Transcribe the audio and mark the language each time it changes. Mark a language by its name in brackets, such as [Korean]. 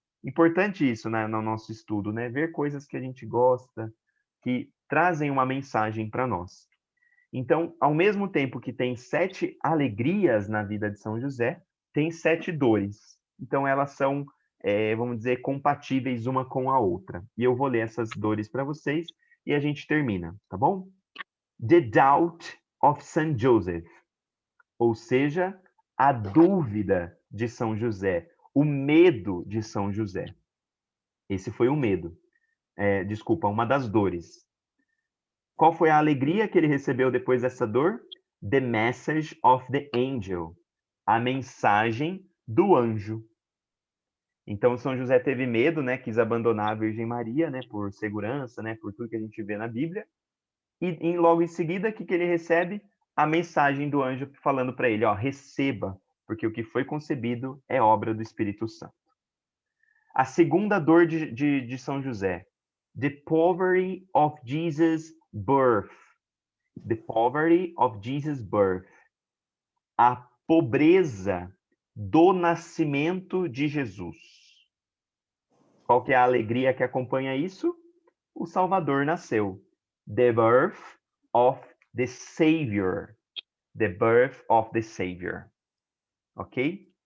[Portuguese] Importante isso, né, no nosso estudo, né? Ver coisas que a gente gosta, que trazem uma mensagem para nós. Então, ao mesmo tempo que tem 7 alegrias na vida de São José, tem 7 dores. Então, elas são, vamos dizer, compatíveis uma com a outra. E eu vou ler essas dores para vocês e a gente termina, tá bom? [English] The doubt of Saint Joseph. [Portuguese] Ou seja, a dúvida de São José, o medo de São José. Esse foi o medo. Desculpa, uma das dores. Qual foi a alegria que ele recebeu depois dessa dor? [English] The message of the angel. [Portuguese] A mensagem do anjo. Então, São José teve medo, né? Quis abandonar a Virgem Maria, né? Por segurança, né? Por tudo que a gente vê na Bíblia. E logo em seguida, o que ele recebe? A mensagem do anjo falando para ele, ó, receba, porque o que foi concebido é obra do Espírito Santo. A segunda dor de São José, [English] the poverty of Jesus' birth. The poverty of Jesus' birth. [Portuguese] A pobreza do nascimento de Jesus. Qual que é a alegria que acompanha isso? O Salvador nasceu. [English] The birth of the Savior. The birth of the Savior. Ok?